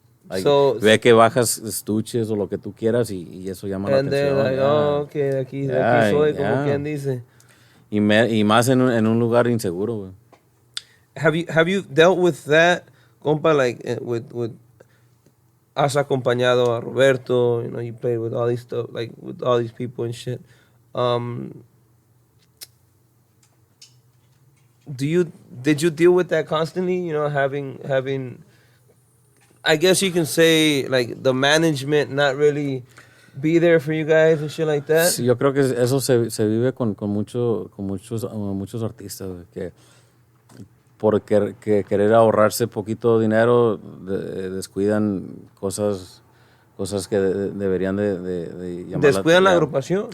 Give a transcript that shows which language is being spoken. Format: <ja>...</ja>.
<es>Like, ve que bajas estuches o lo que tú quieras y eso llama la atención.</es> <en>Like, oh, okay,</en> <es>de aquí soy, como quien dice. Y más en un lugar inseguro, güey.</es> <en>Have you dealt with that, compa? Like with</en> <es>has acompañado a Roberto.</es> <en>You know, you played with all these stuff, like with all these people and shit. Did you deal with that constantly? You know, having I guess you can say like the management not really be there for you guys and shit like that.</en> <es>Sí, yo creo que eso se vive con muchos artistas, güey, que por querer ahorrarse poquito dinero descuidan cosas que deberían de llamar descuidan la agrupación.</es>